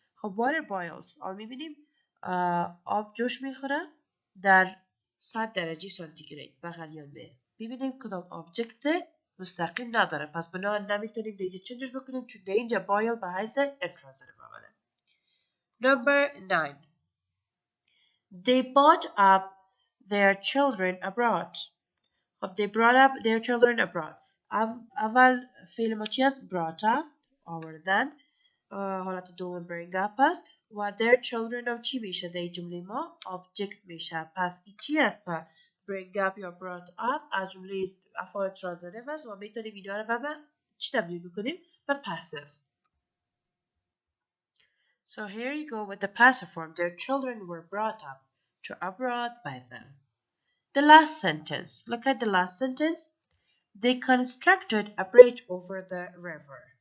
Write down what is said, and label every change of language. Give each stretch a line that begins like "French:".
Persian: خب
English: water boils
Persian: حالا میبینیم آب جوش میخوره در 100 درجه سانتیگراد به غلیان به. ببینیم کدام object مستقیم نداره، پس بنابراین نمیتونیم دیگه چنجش بکنیم چون در اینجا بایل به حیث intransitive آمده.
English: Number 9. They brought up their children abroad. خب they brought up their children abroad.
Persian: اول فعل ما چی است؟ brought up آوردن، حالت دوم bring up است و their children هم چی میشه؟ در جمله ما object میشه. پس این چی است؟ bring up یا brought up از جمله افعال transitive است و میتونیم اینا رو به چی تبدیل بکنیم؟ به passive.
English: So here you go with the passive form. Their children were brought up to abroad by them. The last sentence. Look at the last sentence. They constructed a bridge over the river.